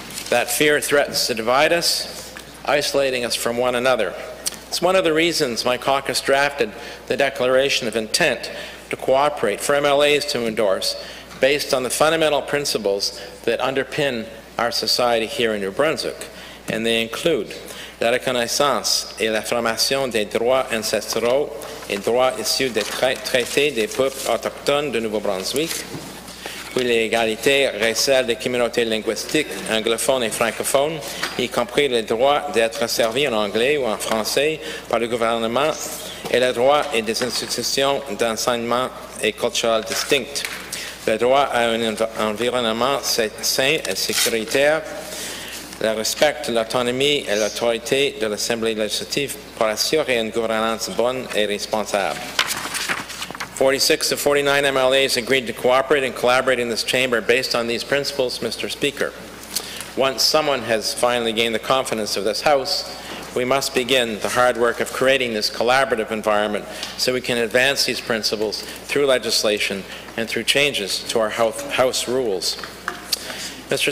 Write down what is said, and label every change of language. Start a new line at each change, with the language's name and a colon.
English: That fear threatens to divide us, isolating us from one another. It's one of the reasons my caucus drafted the Declaration of Intent to cooperate for MLAs to endorse, based on the fundamental principles that underpin our society here in New Brunswick, and they include
French: la reconnaissance et l'affirmation des droits ancestraux et droits issus des traités des peuples autochtones de Nouveau-Brunswick, puis l'égalité raciale des communautés linguistiques anglophones et francophones, y compris le droit d'être servi en anglais ou en français par le gouvernement et le droit et des institutions d'enseignement et culturel distinctes, le droit à un environnement sain et sécuritaire, le respect de l'autonomie et l'autorité de l'Assemblée législative pour assurer une gouvernance bonne et responsable.
English: 46 of 49 MLAs agreed to cooperate and collaborate in this chamber based on these principles, Mr. Speaker. Once someone has finally gained the confidence of this House, we must begin the hard work of creating this collaborative environment so we can advance these principles through legislation and through changes to our House rules. Mr.